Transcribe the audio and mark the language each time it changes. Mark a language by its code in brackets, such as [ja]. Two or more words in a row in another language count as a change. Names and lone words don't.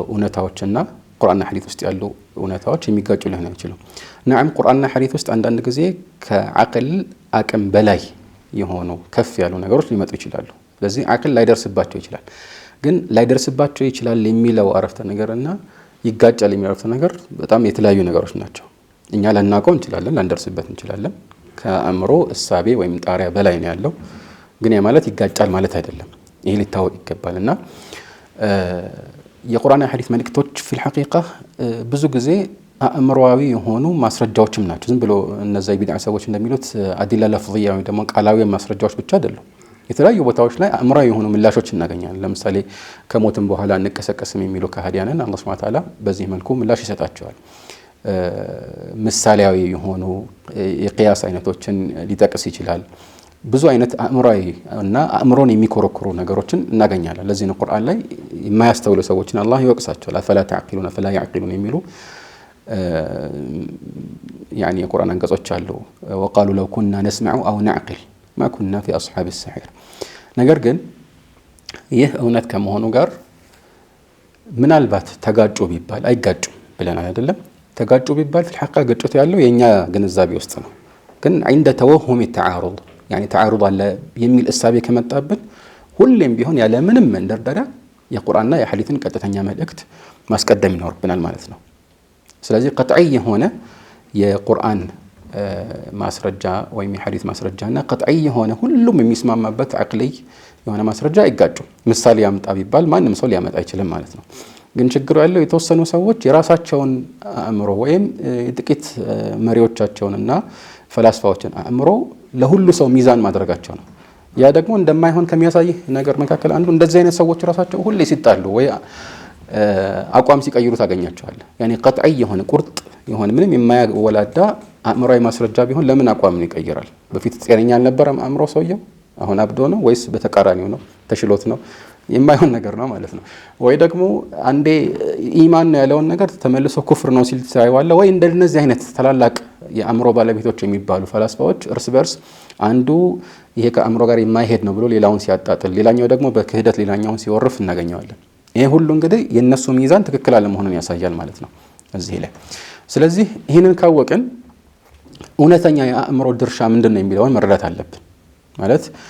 [am] እውነታዎችና ቁርአንና ሐዲስ ውስጥ ያሉ እውነታዎች የሚጋጩ ሊሆኑ አይችሉም ነዓም ቁርአንና ሐዲስ ውስጥ አንዳንድ ጊዜ ከአቅል አቅም በላይ የሆኑ ከፍ ያሉ ነገሮች ሊመጡ ይችላሉ ስለዚህ አቅል ላይደርስባቸው ይችላል ግን ላይደርስባቸው ይችላል የሚለው አረፍተ ነገርና ይጋጫል የሚለው አረፍተ ነገር በጣም የተለያዩ ነገሮች ናቸው እኛ ላናውቀው እንችላለን ላንደርስበት እንችላለን ከአእምሮ እሳቤ ወይም ጣሪያ በላይ ነው ያለው ግን ያ ማለት ይጋጫል ማለት አይደለም ይሄ ሊታወቅ ይገባልና የቁርአን ሐዲስ መልእክቶች [ar] في الحقيقه [am] ብዙ ጊዜ አእምሮአዊ የሆኑ ማስረጃዎችም ናቸው ዝም ብሎ እነዛ የቢድዓ ሰዎች እንደሚሉት አዲላ ለፍዚያ ወይ ደግሞ ቃላዊ ማስረጃዎች ብቻ አይደሉም የተለያዩ ቦታዎች ላይ አእምሮአዊ የሆኑ ምላሾች እናገኛለን ለምሳሌ ከሞትም በኋላ እንቀሰቀስም የሚሉ ከሃዲያንን አላህ [ar] سبحانه وتعالى [am] በዚህ መልኩ ምላሽ ይሰጣቸዋል ምሳሌያዊ የሆኑ የቂያስ አይነቶችን ሊጠቅስ ይችላል ብዙ አይነት አእምሮአዊ እና አእምሮን የሚኮረኩሩ ነገሮችን እናገኛለን ለዚህ ነው ቁርአን ላይ የማያስተውሉ ሰዎችን አላህ ይወቅሳቸዋል [ar] أفلا تعقلون أفلا يعقلون [am] የሚሉ يعني የቁርአን አንቀጾች አሉ [ar] وقالوا لو كنا نسمع او نعقل ما كنا في اصحاب السعير [am] ነገር ግን ይህ እውነት ከመሆኑ ጋር ምናልባት ተጋጩ ቢባል አይጋጩም ብለናል አይደለም ተጋጩ ቢባል [ar] في الحقيقه [am] ግጭቱ ያለው የኛ ግንዛቤ ውስጥ ነው ግን [ar] عند توهم التعارض يعني تعارض [am] አለ የሚል እሳቤ ከመጣብን ሁሌም ቢሆን ያለ ምንም መንደርደሪያ የቁርአንና የሐዲስን ቀጥተኛ መልእክት ማስቀደም ይኖርብናል ማለት ነው ስለዚህ ቀጥዒ የሆነ የቁርአን ማስረጃ ወይም የሐዲስ ማስረጃና ቀጥዒ የሆነ ሁሉም የሚስማማበት አቅሊ የሆነ ማስረጃ አይጋጩም ምሳሌ ያምጣ ቢባል ማንም ሰው ሊያመጣ አይችልም ማለት ነው ግን ችግሩ ያለው የተወሰኑ ሰዎች የራሳቸውን አእምሮ ወይም ጥቂት መሪዎቻቸውንና ፈላስፋዎችን አእምሮ ለሁሉ ሰው ሚዛን ማድረጋቸው ነው ያ ደግሞ እንደማይሆን ከሚያሳይ ነገር መካከል አንዱ እንደዚህ አይነት ሰዎች ራሳቸው ሁሌ ሲጣሉ ወይ አቋም ሲቀይሩ ታገኛቸዋለህ [ar] يعني قطعي [am] የሆነ ቁርጥ የሆነ ምንም የማያወላዳ አእምሮአዊ ማስረጃ ቢሆን ለምን አቋምን ይቀይራል በፊት ጤነኛ አልነበረም አእምሮ ሰውየው አሁን አብዶ ነው ወይስ በተቃራኒው ነው ተሽሎት ነው የማይሆን ነገር ነው ማለት ነው ወይ ደግሞ አንዴ ኢማን ነው ያለውን ነገር ተመልሶ ኩፍር ነው ሲል ታይዋለ ወይ እንደነዚህ አይነት ተላላቅ የአእምሮ ባለቤቶች የሚባሉ ፈላስፋዎች እርስ በርስ አንዱ ይሄ ከአእምሮ ጋር የማይሄድ ነው ብሎ ሌላውን ሲያጣጥል ሌላኛው ደግሞ በክህደት ሌላኛውን ሲወርፍ እናገኘዋለን ይሄ ሁሉ እንግዲህ የነሱ ሚዛን ትክክል አለመሆኑን ያሳያል ማለት ነው እዚህ ላይ ስለዚህ ይሄንን ካወቅን እውነተኛ የአእምሮ ድርሻ ምንድነው የሚለውን መረዳት አለብን ማለት